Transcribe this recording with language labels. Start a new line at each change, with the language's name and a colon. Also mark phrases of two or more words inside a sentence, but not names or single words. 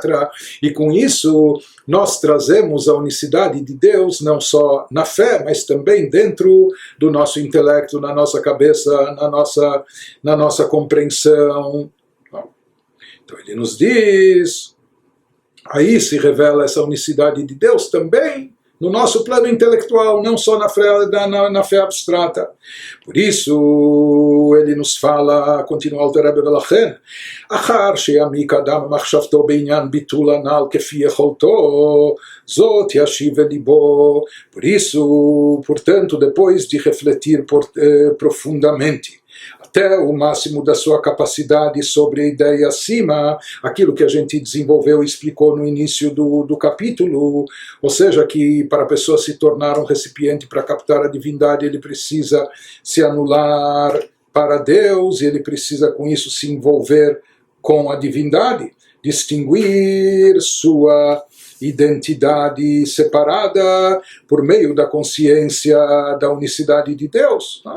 Portuguese: E com isso nós trazemos a unicidade de Deus, não só na fé, mas também dentro do nosso intelecto, na nossa cabeça, na nossa compreensão. Então ele nos diz, aí se revela essa unicidade de Deus também no nosso plano intelectual, não só na fé abstrata. Por isso, ele nos fala, continua o Rebbe Velachem,
Hebrew: אחר שיעמיק אדם במחשבתו בעניין ביטול הנ"ל כפי יכולתו, זאת ישיב ליבו.
Portuguese: Por isso, portanto, depois de refletir profundamente, até o máximo da sua capacidade sobre a ideia acima, aquilo que a gente desenvolveu e explicou no início do capítulo, ou seja, que para a pessoa se tornar um recipiente para captar a divindade, ele precisa se anular para Deus, e ele precisa com isso se envolver com a divindade, distinguir sua identidade separada por meio da consciência da unicidade de Deus, né?